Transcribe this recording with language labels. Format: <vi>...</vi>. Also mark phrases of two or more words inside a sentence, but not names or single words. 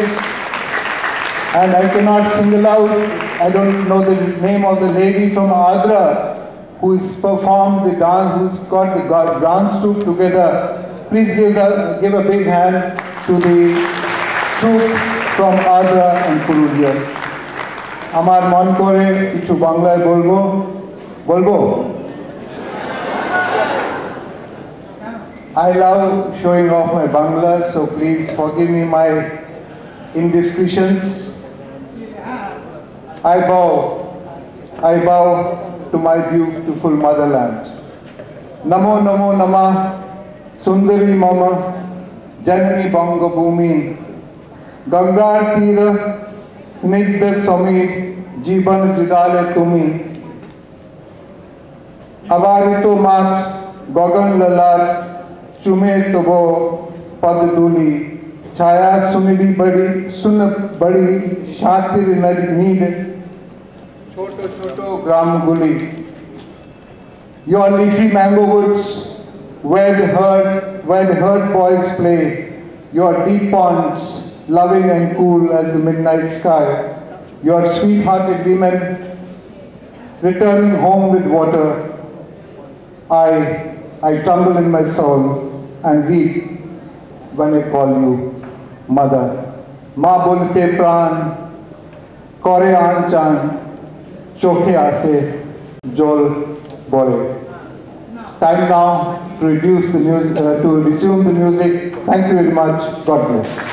<en>And I cannot single out, I don't know the name of the lady from Agra who's performed the dance, who's got the dance troupe together. Please give a big hand to the troupe from Agra and Purulia.</en> <bn>আমার মন করে কিছু বাংলায় বলবো</bn> <en>I love showing off my Bangla, so please forgive me my indiscretions. I bow to my beautiful motherland.</en> <bn>নমো নমো নমঃ সুন্দরী মম জননী বঙ্গ ভূমি গঙ্গার তীর স্নিগ্ধ সমীর জীবন জুড়ালে তুমি অবারিত মাঠ গগন ললাট চুমে তব পদধূলি ছায়া সুনি বিড় শান্তির নীড় ছোট গ্রাম গুলি.</bn> <en>Your leafy mango woods where the herd boys play, your deep ponds loving and cool as the midnight sky, your sweet-hearted women returning home with water. I tremble in my soul and weep when I call you mother.</en> <bn>মা বলতে প্রাণ করে আনচান চোখে আসে জল ভরে.</bn> <en>Time now to reduce the music, to resume the music. Thank you very much. God bless.</en>